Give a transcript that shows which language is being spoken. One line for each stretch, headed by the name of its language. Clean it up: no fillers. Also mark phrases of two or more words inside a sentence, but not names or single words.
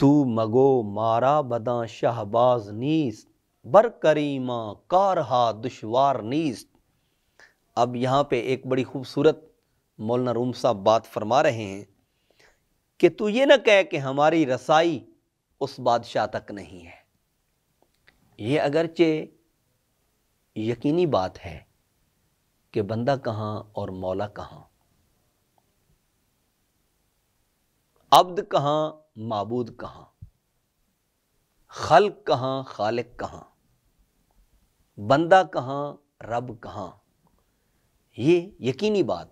Persian: تو مگو مارا بداں شہباز نیست، بر کریماں کارہا دشوار نیست۔
Urdu: اب یہاں پہ ایک بڑی خوبصورت مولانا روم صاحب بات فرما رہے ہیں کہ تو یہ نہ کہے کہ ہماری رسائی اس بادشاہ تک نہیں ہے۔ یہ اگرچہ یقینی بات ہے کہ بندہ کہاں اور مولا کہاں، عبد کہاں معبود کہاں، خلق کہاں خالق کہاں، بندہ کہاں رب کہاں، یہ یقینی بات ہے۔